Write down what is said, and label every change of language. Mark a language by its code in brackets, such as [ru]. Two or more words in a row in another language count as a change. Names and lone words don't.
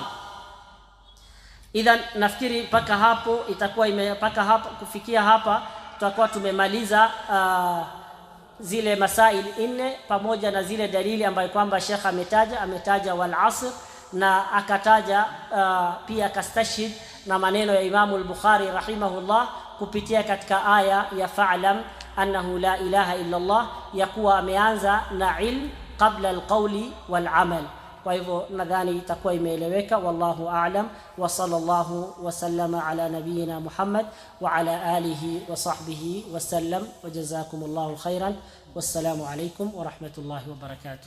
[sw] Idhan nafikiri paka hapo itakuwa imepaka hapa, kufikia hapa tutakuwa tumemaliza zile masail 4 pamoja na zile dalili ambayo kwamba Sheikh ametaja [ar] والعصر, [sw] na akataja pia akastashhid na maneno ya Imam al-Bukhari rahimahullah kupitia katika aya ya [ar] فاعلم أنه لا إله إلا الله, [sw] ya kuwa ameanza na [ar] علم قبل القول والعمل. [sw] Kwa hivyo nadhani itakuwa imeeleweka. [ar] والله أعلم، وصلى الله وسلم على نبينا محمد وعلى آله وصحبه وسلم، وجزاكم الله خيرا. والسلام عليكم ورحمة الله وبركاته.